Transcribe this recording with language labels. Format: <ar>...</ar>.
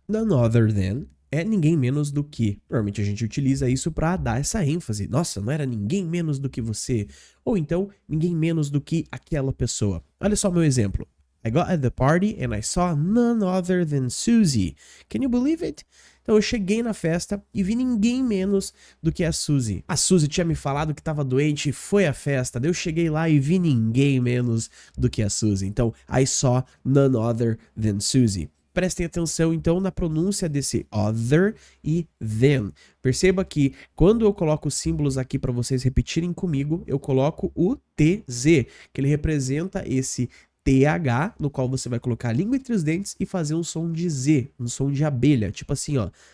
<en>None other than</en> <pt>é ninguém menos do que. Normalmente a gente utiliza isso para dar essa ênfase. Nossa, não era ninguém menos do que você. Ou então, ninguém menos do que aquela pessoa. Olha só meu exemplo.</pt> <en>I got at the party and I saw none other than Susie. Can you believe it?</en> <pt>Então eu cheguei na festa e vi ninguém menos do que a Suzy. A Suzy tinha me falado que estava doente e foi à festa. Daí eu cheguei lá e vi ninguém menos do que a Suzy.</pt> <en>Então, I saw none other than Suzy.</en> <pt>Prestem atenção então na pronúncia desse other e than. Perceba que quando eu coloco os símbolos aqui para vocês repetirem comigo, eu coloco o TZ, que ele representa esse TH, no qual você vai colocar a língua entre os dentes e fazer um som de Z, um som de abelha, tipo assim, ó.</pt>